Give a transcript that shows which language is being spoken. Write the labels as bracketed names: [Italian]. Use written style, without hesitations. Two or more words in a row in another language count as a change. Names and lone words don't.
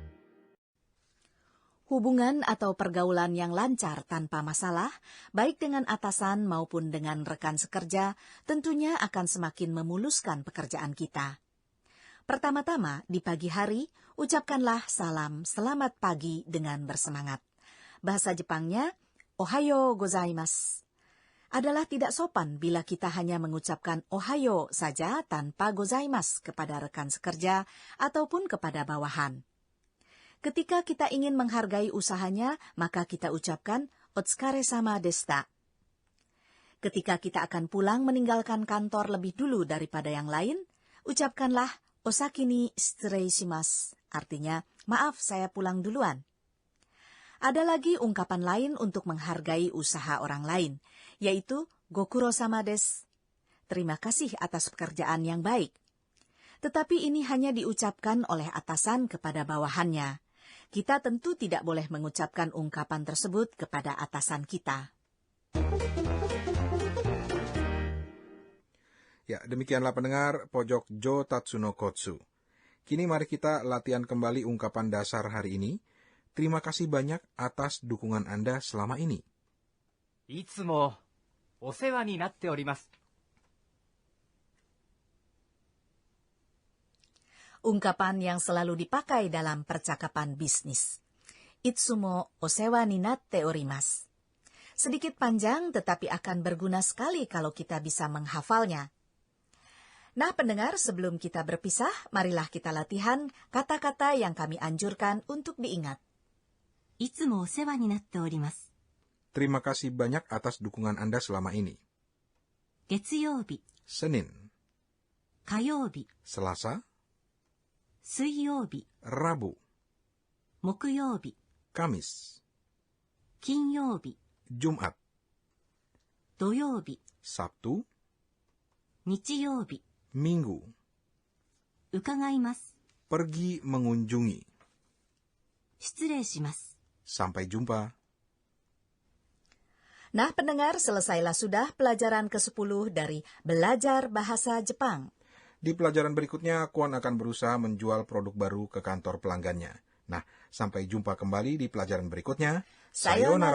[Indonesian] Hubungan atau pergaulan yang lancar tanpa masalah, baik dengan atasan maupun dengan rekan sekerja, tentunya akan semakin memuluskan pekerjaan kita. Pertama-tama, di pagi hari, ucapkanlah salam selamat pagi dengan bersemangat. Bahasa Jepangnya, [Japanese] おはようございます. [Indonesian] Adalah tidak sopan bila kita hanya mengucapkan ohayo saja tanpa gozaimasu kepada rekan sekerja ataupun kepada bawahan. Ketika kita ingin menghargai usahanya, maka kita ucapkan [Japanese] お疲れ様でした. [Indonesian] Ketika kita akan pulang meninggalkan kantor lebih dulu daripada yang lain, ucapkanlah [Japanese] お先に失礼します, [Indonesian] artinya maaf saya pulang duluan. Ada lagi ungkapan lain untuk menghargai usaha orang lain, yaitu [Japanese] ご苦労様です. [Indonesian] Terima kasih atas pekerjaan yang baik. Tetapi ini hanya diucapkan oleh atasan kepada bawahannya. Kita tentu tidak boleh mengucapkan ungkapan tersebut kepada atasan kita. Ya, demikianlah pendengar pojok Jotatsu no Kotsu. Kini mari kita latihan kembali ungkapan dasar hari ini. Terima kasih banyak atas dukungan Anda selama ini. [Japanese] いつもお世話になっております。 [Indonesian] Ungkapan yang selalu dipakai dalam percakapan bisnis. [Japanese] いつもお世話になっております. [Indonesian] Sedikit panjang tetapi akan berguna sekali kalau kita bisa menghafalnya. Nah pendengar, sebelum kita berpisah, marilah kita latihan kata-kata yang kami anjurkan untuk diingat. [Japanese] いつもお世話になっております. [Indonesian] Terima kasih banyak atas dukungan Anda selama ini. [Japanese] Getsuyoubi, [Indonesian] Senin, [Japanese] Kayoubi, [Indonesian] Selasa, [Japanese] Suiyoubi, [Indonesian] Rabu, [Japanese] Mokuyoubi, [Indonesian] Kamis, [Japanese] Kinyoubi, [Indonesian] Jumat, [Japanese] Doyoubi, [Indonesian] Sabtu, [Japanese] Nichiyoubi, [Indonesian] Minggu. [Japanese] Ukagaimasu, [Indonesian] Pergi mengunjungi. [Japanese] 失礼します. [Indonesian] Sampai jumpa. Nah pendengar, selesailah sudah pelajaran ke-10 dari Belajar Bahasa Jepang. Di pelajaran berikutnya, Kwon akan berusaha menjual produk baru ke kantor pelanggannya. Nah, sampai jumpa kembali di pelajaran berikutnya.